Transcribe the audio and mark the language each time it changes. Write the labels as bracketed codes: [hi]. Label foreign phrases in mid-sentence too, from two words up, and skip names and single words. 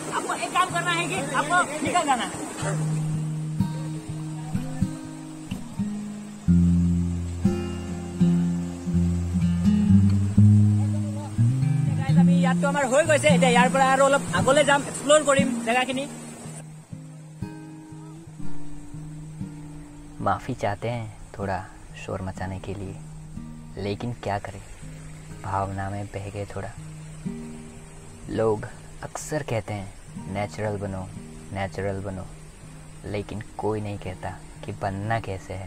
[hi] आपको एक काम करना है कि आपको निकल जाना है। [as] আমি ইয়াতটো আমাৰ হৈ গৈছে, এতিয়া ইয়াৰ পৰা আৰু অলপ আগলৈ যাম, এক্সপ্লোৰ কৰিম জেগাখিনি। [hi] माफ़ी चाहते हैं थोड़ा शोर मचाने के लिए, लेकिन क्या करें, भावना में बह गए थोड़ा। लोग अक्सर कहते हैं नेचुरल बनो, लेकिन कोई नहीं कहता कि बनना कैसे है।